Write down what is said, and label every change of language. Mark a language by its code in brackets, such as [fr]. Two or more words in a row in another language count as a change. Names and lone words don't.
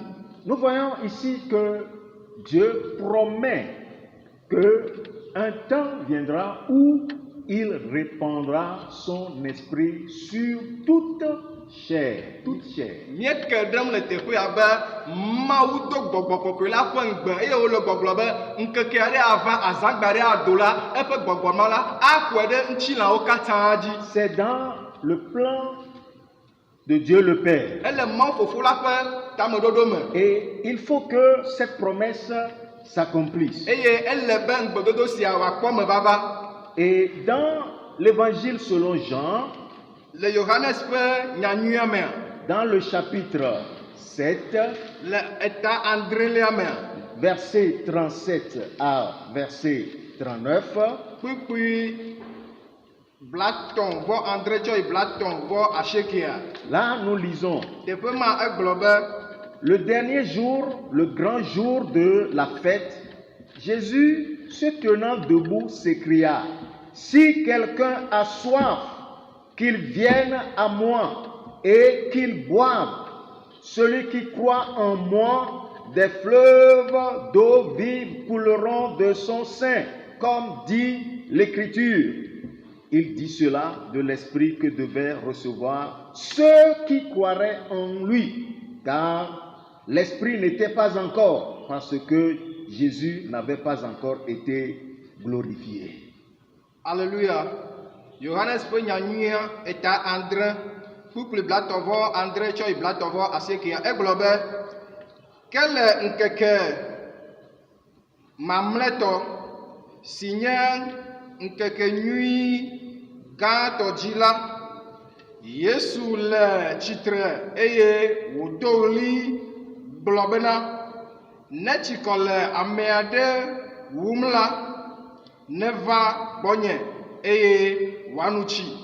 [fr] Nous voyons ici que Dieu promet que un temps viendra où il répandra son esprit sur toute chair, toute chair. [ee] Míeke ɖem le teƒea be Mawu do gbɔgbɔ kɔkɔe la ƒe ŋgbe eye wole gbɔgblɔ be ŋkeke aɖe ava azãgba aɖe ado la eƒe gbɔgbɔ ma la akɔe ɖe ŋutilãwo katã dzi. [fr] C'est dans le plan de Dieu le Père. [ee] Ele Mawu Fofo la ƒe tameɖoɖo me. [fr] Et il faut que cette promesse s'accomplisse. [ee] Eye ele be ŋugbedodo sia wòakpɔ me vava. [fr] Et dans l'évangile selon Jean, [ee] Le Johannes ƒe nyanyuia mea, [fr] dans le chapitre 7, [ee] le eta adrelia mea, [fr] verset 37 à verset 39, [ee] kpukpui blatɔn vɔ andre tsɔ yi blatɔn vɔ asiekea. [fr] là nous lisons: [ee] Teƒe ma egblɔ be [fr] le dernier jour, le grand jour de la fête, Jésus, se tenant debout, s'écria: si quelqu'un a soif, qu'il vienne à moi et qu'il boive. Celui qui croit en moi, des fleuves d'eau vive couleront de son sein, comme dit l'Écriture. Il dit cela de l'Esprit que devaient recevoir ceux qui croiraient en lui, car l'Esprit n'était pas encore, parce que Jésus n'avait pas encore été glorifié. Alléluia. [ee] Johannes ƒe nyanyuia eta andre kpukpli blatɔ vɔ andre tsɔ yi blatɔ vɔ asiekea. Egblɔ be ke le ŋkeke mamlɛtɔ si nye ŋkeke nyui gãtɔ dzi la, Yesu le tsitre eye wòdo ɣli gblɔ bena ne tsikɔ le ame aɖe wum la, neva gbɔnye eye wòanu tsi.